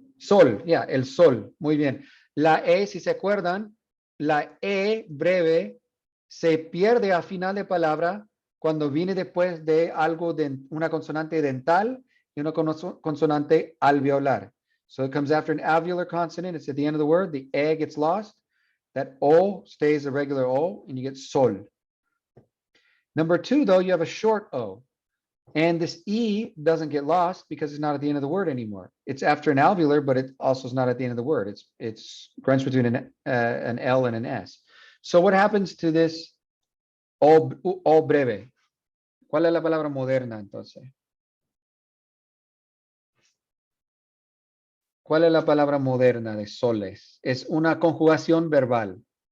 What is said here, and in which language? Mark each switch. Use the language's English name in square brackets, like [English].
[Spanish] Sol, ya, el sol. Muy bien. La E, si se acuerdan, la E breve se pierde a final de palabra cuando viene después de algo de una consonante dental y una consonante alveolar. [English] So it comes after an alveolar consonant. It's at the end of the word. The E gets lost. That O stays a regular O, and you get sol. Number 2, though, you have a short O. And this E doesn't get lost because it's not at the end of the word anymore. It's after an alveolar, but it also is not at the end of the word. It's runs between an L and an S. So what happens to this O breve? [Spanish] ¿Cuál es la palabra moderna entonces? ¿Cuál es la palabra moderna de soles? Es una conjugación verbal.